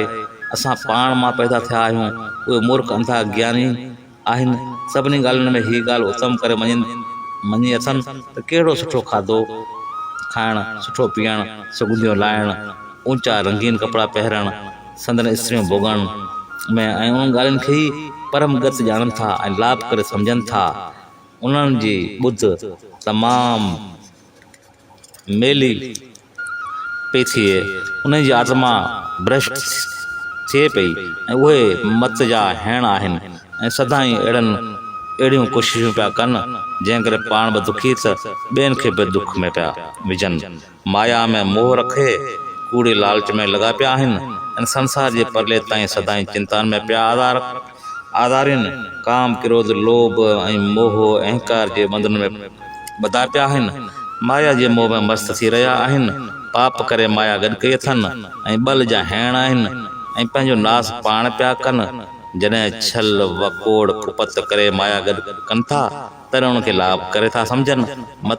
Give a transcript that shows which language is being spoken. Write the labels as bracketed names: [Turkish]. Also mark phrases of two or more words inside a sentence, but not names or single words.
[Sindhi] असां पाण मां पैदा थिया आहियूं। उहे मूर्ख अंधा ज्ञानी आहिनि। सभिनी ॻाल्हियुनि में हीअ ॻाल्हि उत्तम करे मञी अथनि त कहिड़ो सुठो खाधो खाइणु, सुठो पीअणु, सुगंधियूं लाइणु, ऊचा रंगीन कपिड़ा पहिरणु, संदन स्त्रियूं भोॻण में ऐं उन्हनि ॻाल्हियुनि खे ई परम गति ॼाणनि था ऐं लाभ करे सम्झनि था। उन्हनि जी ॿुध तमामु मेली पई थिए, उन जी आत्मा भ्रष्ट थिए पई ऐं उहे मत जा हेण आहिनि ऐं सदाईं अहिड़ियूं कोशिशूं पिया कनि जंहिं करे पाण बि दुखी त ॿियनि खे बि दुख में पिया विझनि। माया में मोह रखे कूड़े लालच में लॻा पिया आहिनि ऐं संसार जे परले ताईं सदाईं चिंताउनि में पिया आधारिनि। काम क्रोध लोभ ऐं मोह अहंकार जे बंधन में ॿधा पिया आहिनि। माया जे मोह में मस्त थी रहिया आहिनि। पाप करे माया गॾु कई अथनि ऐं ॿल जा हेण आहिनि ऐं पंहिंजो नास पाण पिया कनि। जॾहिं छल वकोड़ कुपत करे माया गॾु कनि था तॾहिं उनखे लाभ करे था सम्झनि।